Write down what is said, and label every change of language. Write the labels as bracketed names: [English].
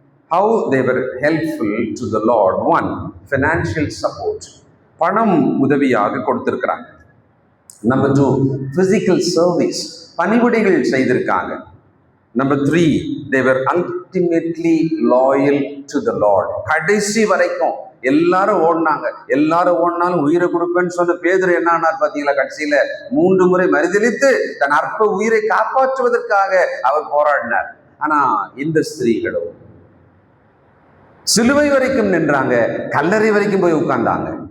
[English] How they were helpful to the Lord. [Tamil] 1, [English] financial support, [Tamil] பணம் உதவியாக கொடுத்திருக்கிறாங்க. நம்பர் 2, [English] physical service, [Tamil] பணிவிடைகள் செய்திருக்காங்க. [English] Number 3, they were ultimately loyal to the Lord. [Tamil] கடைசி வரைக்கும் எல்லாரும் ஓடினாலும் உயிரை கொடுப்பேன்னு சொன்ன பேதுரு என்ன ஆனார் பாத்தீங்களா? கடைசியில 3 முறை மறுதலித்து தன் அற்ப உயிரை காப்பாற்றுவதற்காக அவர் போராடினார். ஆனா இந்த ஸ்திரீகளும் சிலுவை வரைக்கும் நின்றாங்க, கல்லறை வரைக்கும் போய் உட்கார்ந்தாங்க.